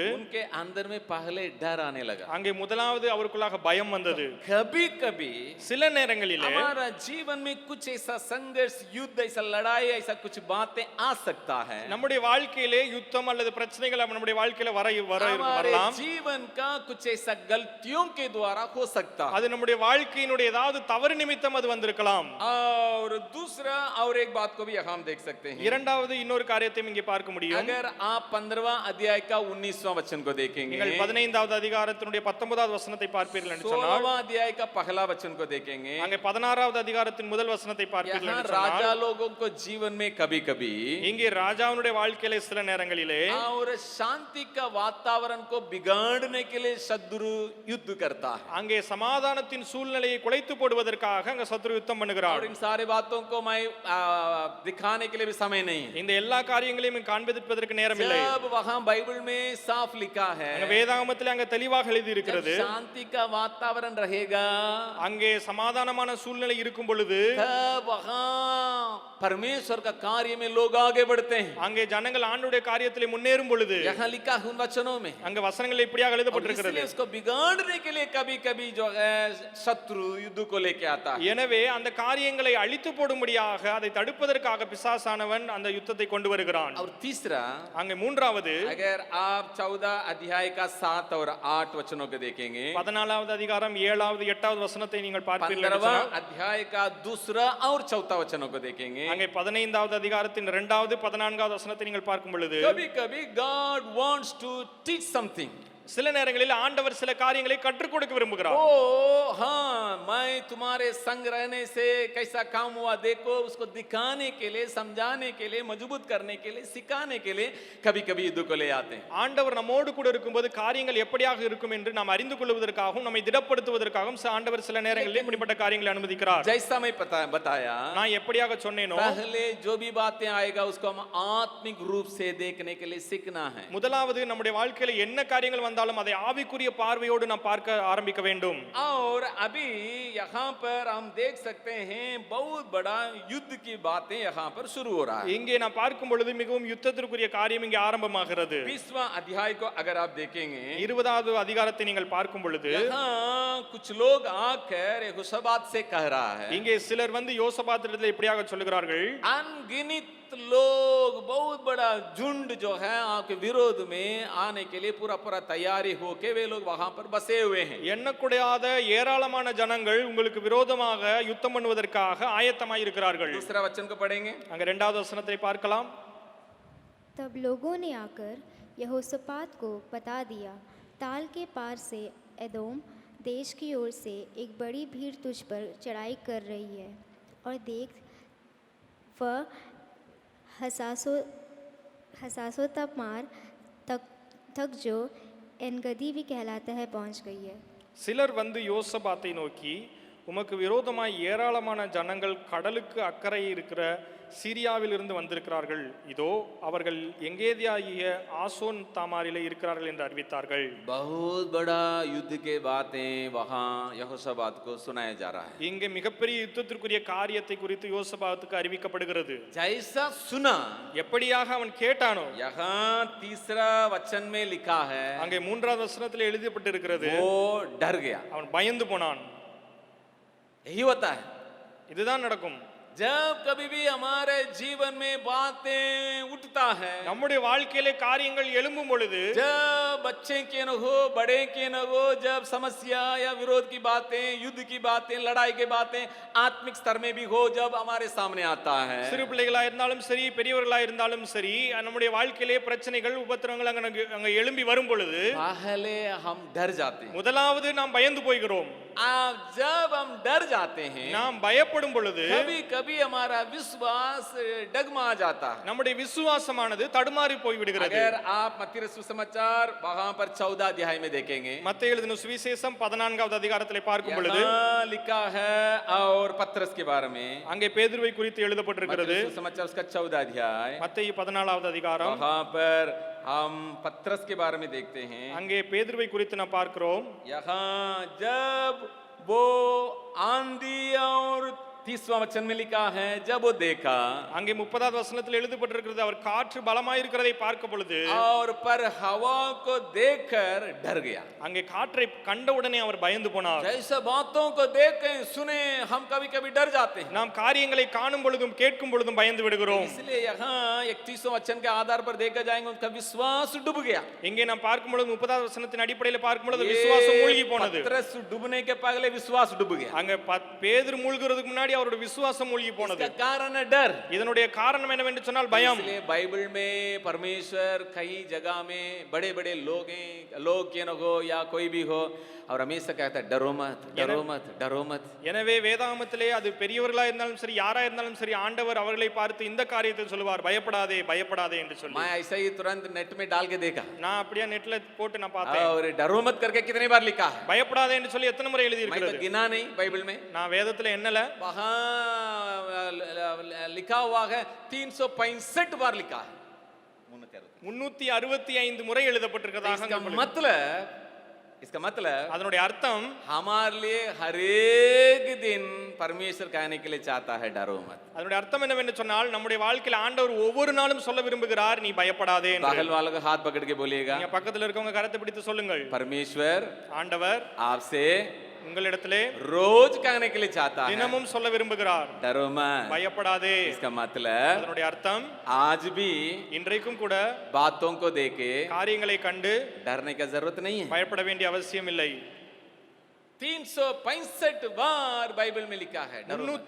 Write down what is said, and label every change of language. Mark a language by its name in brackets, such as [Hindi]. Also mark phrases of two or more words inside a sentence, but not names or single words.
[Hindi] उनके अंदर में पहले डर आने लगा. [Tamil] அங்கே முதலாவது அவருக்குள்ளாக பயம் வந்தது. [Hindi] कभी कभी [Tamil] சில நேரங்களிலே [Hindi] हमारा जीवन में कुछ ऐसा संघर्ष, युद्ध, ऐसा लड़ाई, ऐसा कुछ बातें आ सकता है. [Tamil] நம்முடைய வாழ்க்கையிலே யுத்தம் அல்லது பிரச்சனைகள் நம்முடைய வாழ்க்கையில [Hindi] हमारे [Tamil] வரலாம். [Hindi] जीवन का कुछ ऐसा गलतियों के द्वारा हो सकता है। [Tamil] அது நம்முடைய வாழ்க்கையினுடைய ஏதாவது தவறு நிமித்தம் அது வந்திருக்கலாம். [Hindi] और दूसरा और एक बात को भी यहाँ हम देख सकते हैं। [Tamil] இரண்டாவது இன்னொரு காரியத்தையும் இங்கே பார்க்க முடியும். [Hindi] अगर आप 15वां अध्याय का 19वां वचन को देखेंगे, [Tamil] நீங்கள் 15வது அதிகாரத்தினுடைய 19வது வசனத்தை பார்ப்பீர்கள் என்று சொன்னால், [Hindi] 16वां अध्याय का पहला वचन को देखेंगे, [Tamil] அங்கே 16வது அதிகாரத்தின் முதல் வசனத்தை பார்ப்பீர்கள் [Hindi] यहाँ [Tamil] என்று சொன்னால், [Hindi] राजा लोगों को जीवन में कभी कभी [Tamil] இங்கே ராஜாவுடைய வாழ்க்கையிலே சில நேரங்களிலே [Hindi] और शांति का वातावरण को बिगाड़ने के लिए शत्रु युद्ध करता है। [Tamil] அங்கே சமாதானத்தின் சூழ்நிலையை குலைத்து போடுவதற்காக அங்க சத்ரு யுத்தம் பண்ணுகிறார். [Hindi] और इन सारे बातों को मैं दिखाने के लिए भी समय नहीं है। [Tamil] இந்த எல்லா காரியங்களையும் காண்பிப்பதற்கு நேரம் இல்லை. [Hindi] जब वहां बाइबल में साफ लिखा है, [Tamil] அங்க வேதாகமத்திலே அங்க தெளிவாக எழுதி இருக்கிறது, [Hindi] जब शांति का वातावरण रहेगा, [Tamil] அங்கே சமாதானமான சூழ்நிலை இருக்கும் பொழுது [Hindi] तब वहां परमेश्वर का कार्य में लोग आगे बढ़ते हैं। [Tamil] அங்கே ஜனங்கள் ஆண்டவருடைய காரியத்திலே முன்னேறும் பொழுது [Hindi] यहाँ लिखा है उन वचनों में, [Tamil] அங்க வசனங்கள் இப்படியாக [Hindi] और [Tamil] எழுதப்பட்டிருக்கிறது. [Hindi] इसलिए उसको बिगाड़ने के लिए कभी कभी जो है शत्रु युद्ध को लेके आता है। [Tamil] எனவே அந்த காரியங்களை அழித்து போடும்படியாக அதை தடுப்பதற்காக பிசாசானவன் அந்த யுத்தத்தை கொண்டு வருகிறான். [Hindi] और तीसरा, [Tamil] அங்கே மூன்றாவது [Hindi] अगर आप 14 अध्याय का 7 और 8 वचनों को देखेंगे, [Tamil] 14வது அதிகாரம் 7வது 8வது வசனத்தை நீங்கள் பார்ப்பீர்கள் என்று [Hindi] 15वां [Tamil] சொன்னால், [Hindi] अध्याय का दूसरा और चौथा वचनों को देखेंगे, [Tamil] அங்கே 15வது அதிகாரத்தின் 2வது 14வது வசனத்தை நீங்கள் பார்க்கும் பொழுது [Hindi] कभी कभी [English] God wants to teach something. [Tamil] சில நேரங்களில் ஆண்டவர் சில காரியங்களை கற்றுக் கொடுக்க விரும்புகிறார். [Hindi] ओ हाँ, मैं तुम्हारे संग रहने से कैसा काम हुआ देखो, उसको दिखाने के लिए, समझाने के लिए, मजबूत करने के लिए, सिखाने के लिए कभी कभी युद्ध को ले आते हैं। [Tamil] ஆண்டவர் நம்மோடு கூட இருக்கும்போது காரியங்கள் எப்படியாக இருக்கும் என்று நாம் அறிந்து கொள்வதற்காகவும் நம்மை திடப்படுத்துவதற்காகவும் ஆண்டவர் சில நேரங்களில் இப்படிப்பட்ட காரியங்களை அனுமதிக்கிறார். [Hindi] जैसा मैं बताया, [Tamil] நான் எப்படியாக சொன்னேனோ, [Hindi] पहले जो भी बातें आएगा उसको हम आत्मिक रूप से देखने के लिए सीखना है। [Tamil] முதலாவது நம்முடைய வாழ்க்கையில என்ன காரியங்கள் வந்தாலும் அதை ஆவிக்குரிய பார்வையோடு நாம் பார்க்க ஆரம்பிக்க வேண்டும். [Hindi] और अभी यहाँ पर हम देख सकते हैं बहुत बड़ा युद्ध की बातें यहाँ पर शुरू हो रहा है। [Tamil] இங்கே நாம் பார்க்கும் பொழுது மிகவும் யுத்தத்திற்குரிய காரியம் இங்கே ஆரம்பமாகிறது. [Hindi] 20वां अध्याय को अगर आप देखेंगे, [Tamil] 20வது அதிகாரத்தை நீங்கள் பார்க்கும் பொழுது [Hindi] यहाँ कुछ लोग आकर यहोशापात से कह रहा है, [Tamil] இங்கே சிலர் வந்து யோசபாத்திரத்தில் இப்படியாக சொல்லுகிறார்கள், [Hindi] अनगिनत लोग, बहुत बड़ा झुंड जो है आपके विरोध में आने के लिए पूरा पूरा तैयारी होके वे लोग वहां पर बसे हुए हैं। [Tamil] எண்ணக்கூடாத ஏராளமான ஜனங்கள் உங்களுக்கு விரோதமாக யுத்தம் பண்ணுவதற்காக ஆயத்தமாய் இருக்கிறார்கள். [Hindi] दूसरा वचन को पढ़ेंगे, [Tamil] அங்க 2வது வசனத்தை பார்க்கலாம். [Hindi] तब लोगों ने आकर यहोशापात को बता दिया, ताल के पार से एदोम देश की ओर से एक बड़ी भीड़ तुझ पर चढ़ाई कर रही है, और देख वह हसासो तमार तक जो एनगदी भी कहलाता है पहुंच गई है. [Tamil] சிலர் வந்து யோசபாத்தை நோக்கி, உமக்கு விரோதமாய் ஏராளமான ஜனங்கள் கடலுக்கு அக்கறை இருக்கிற சீரியாவில் இருந்து வந்திருக்கிறார்கள், இதோ அவர்கள் எங்கேதியாகிய ஆசோன் தாமாரிலே இருக்கிறார்கள் என்று அறிவித்தார்கள். [Hindi] बहुत बड़ा युद्ध के बातें वहां यहोशापात को सुनाया जा रहा है। [Tamil] இங்கே மிகப்பெரிய யுத்தத்திற்குரிய காரியத்தை குறித்து யோசபாத்துக்கு அறிவிக்கப்படுகிறது. [Hindi] जैसा सुना, [Tamil] எப்படியாக அவன் கேட்டானோ, [Hindi] यहाँ तीसरा वचन में लिखा है, [Tamil] அங்கே 3வது வசனத்தில் எழுதப்பட்டிருக்கிறது, [Hindi] वो डर गया। [Tamil] அவன் பயந்து போனான். [Hindi] यही होता है [Tamil] இதுதான் நடக்கும். [Hindi] जब कभी भी हमारे जीवन में बातें उठता है, [Tamil] நம்முடைய வாழ்க்கையிலே காரியங்கள் எழும்பும் பொழுது, [Hindi] जब बच्चे के न हो, बड़े के न हो, जब समस्या या विरोध की बातें, युद्ध की बातें, लड़ाई की बातें आत्मिक स्तर में भी हो, जब हमारे सामने आता है, [Tamil] சிறு பிள்ளைகளா இருந்தாலும் சரி, பெரியவர்களா இருந்தாலும் சரி, நம்முடைய வாழ்க்கையிலே பிரச்சனைகள் உபத்திரவங்கள் அங்க எழும்பி வரும் பொழுது [Hindi] पहले हम डर जाते हैं। [Tamil] முதலாவது நாம் பயந்து போகிறோம். [Hindi] जब हम डर जाते हैं, [Tamil] நாம் பயப்படும் பொழுது [Hindi] कभी कभी हमारा विश्वास डगमा जाता है। [Tamil] நம்முடைய விசுவாசமானது தடுமாறி போய் விடுகிறது. [Hindi] अगर आप मत्ती रसूल समाचार वहां पर 14 अध्याय में देखेंगे, [Tamil] மத்தேயு எழுதின சுவிசேஷம் 14வது அதிகாரத்திலே பார்க்கும் பொழுது [Hindi] यहाँ लिखा है और पत्रस के बारे में, [Tamil] அங்கே பேதுருவை குறித்து [Hindi] मत्ती [Tamil] எழுதப்பட்டிருக்கிறது. [Hindi] रसूल समाचार उसका 14 अध्याय, [Tamil] மத்தேயு 14வது அதிகாரம், [Hindi] वहां पर हम पत्रस के बारे में देखते हैं। [Tamil] அங்கே பேதுருவை குறித்து நாம் பார்க்கிறோம். [Hindi] यहाँ जब वो आंधी और 30वां वचन में लिखा है, जब वो देखा [Tamil] அங்கே 30வது வசனத்தில் எழுதப்பட்டிருக்கிறது, அவர் காற்று பலமாயிருக்கிறதை பார்க்க பொழுது [Hindi] और पर हवा को देखकर डर गया। [Tamil] அங்கே காற்றை கண்டவுடனே அவர் பயந்து போனார். [Hindi] जैसे बातों को देखें सुने हम कभी कभी डर जाते हैं, [Tamil] நாம் காரியங்களை காணும் பொழுதும் கேட்கும் பொழுதும் பயந்து விடுகிறோம். [Hindi] इसलिए यहाँ 31वां वचन के आधार पर देखा जाएंगे उनका विश्वास डूब गया। [Tamil] இங்கே நாம் பார்க்கும் பொழுது 30வது வசனத்தின் அடிப்படையில் பார்க்கும் பொழுது விசுவாசம் மூழ்கி போனது. [Hindi] पतरस डूबने के पहले विश्वास डूब गया। [Tamil] அங்க பேதுரு மூழ்கிறதுக்கு முன்னாடி அவருடைய விசுவாசம் மூழ்கி போனது. [Hindi] इसका कारण है डर। [Tamil] இதனுடைய காரணம் என்னவென்று சொன்னால் பயம். [Hindi] इसलिए बाइबल में परमेश्वर कई जगह में बड़े बड़े लोग क्यों न हो या कोई भी हो, और हमेशा कहता है डरो मत, डरो मत, डरो मत। [Tamil] எனவே வேதாகமத்திலே அது பெரியவர்களா இருந்தாலும் சரி யாரா இருந்தாலும் சரி ஆண்டவர் அவர்களை பார்த்து இந்த காரியத்தை சொல்லுவார், பயப்படாதே பயப்படாதே என்று சொல்லி. [Hindi] मैं ऐसा ही तुरंत नेट में डाल के देखा, [Tamil] நான் அப்படியே நெட்ல போட்டு நான் பார்த்தேன். [Hindi] और डरो मत करके कितनी बार लिखा है, [Tamil] பயப்படாதே என்று சொல்லி எத்தனை முறை எழுதி [Hindi] मैं तो [Tamil] இருக்கிறது? [Hindi] गिना नहीं बाइबल में, [Tamil] நான் வேதத்துல எண்ணல. [Hindi] वहां लिखा हुआ है 365 बार लिखा है, [Tamil] 365 முறை எழுதப்பட்டிருக்கிறதாக [Hindi] इसका मतलब [Tamil] அதனுடைய அர்த்தம் [Hindi] हमारे लिए हर एक दिन परमेश्वर कहने के लिए चाहता है डरो मत। [Tamil] அதனுடைய அர்த்தம் என்னவென்று சொன்னால் நம்முடைய வாழ்க்கையில ஆண்டவர் ஒவ்வொரு நாளும் சொல்ல விரும்புகிறார், நீ பயப்படாதே என்று. [Hindi] बगल वालों का हाथ पकड़ के बोलिएगा, [Tamil] நீங்க பக்கத்துல இருக்கவங்க கரத்தை பிடித்து சொல்லுங்கள், [Hindi] परमेश्वर [Tamil] ஆண்டவர் [Hindi] आपसे [Tamil] உங்களிடத்திலே [Hindi] रोज कहने के लिए चाहता है [Tamil] தினமும் சொல்ல விரும்புகிறார், [Hindi] डरो मत। [Tamil] பயப்படாதே. [Hindi] इसका मतलब [Tamil] அதனுடைய அர்த்தம் [Hindi] आज भी [Tamil] இன்றைக்கும் கூட [Hindi] बातों को देखे [Tamil] காரியங்களை கண்டு [Hindi] डरने की जरूरत नहीं है। [Tamil] பயப்பட வேண்டிய அவசியம் இல்லை. [Hindi] 365 बार बाइबल में लिखा है डरो मत।